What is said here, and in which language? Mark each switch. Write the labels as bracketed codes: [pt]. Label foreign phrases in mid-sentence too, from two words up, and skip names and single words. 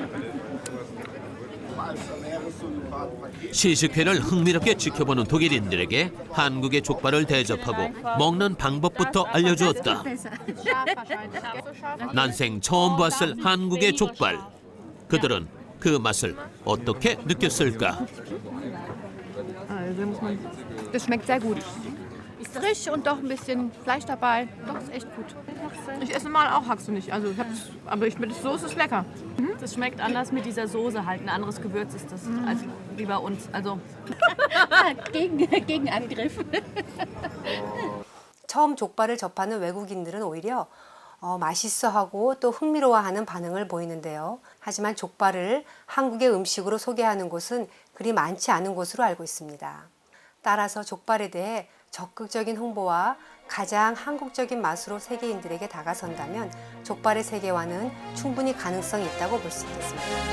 [ko] 시식회를 흥미롭게 지켜보는 독일인들에게 한국의 족발을 대접하고 먹는 방법부터 알려주었다. 난생 처음 봤을 한국의 족발. 그들은 그 맛을 어떻게 느꼈을까? [de] Das schmeckt sehr gut. Frisch und doch ein bisschen Fleisch dabei. Doch, ist echt gut. Ich esse mal auch Haxe nicht. Also aber mit der Soße ist lecker. Das schmeckt anders mit dieser Soße halt. Ein anderes Gewürz ist das als wie bei uns. Also Gegenangriff. [ko] 처음 족발을 접하는 외국인들은 오히려 맛있어하고 또 흥미로워하는 반응을 보이는데요. 하지만 족발을 한국의 음식으로 소개하는 곳은 그리 많지 않은 곳으로 알고 있습니다. 따라서 족발에 대해 적극적인 홍보와 가장 한국적인 맛으로 세계인들에게 다가선다면 족발의 세계화는 충분히 가능성이 있다고 볼 수 있겠습니다.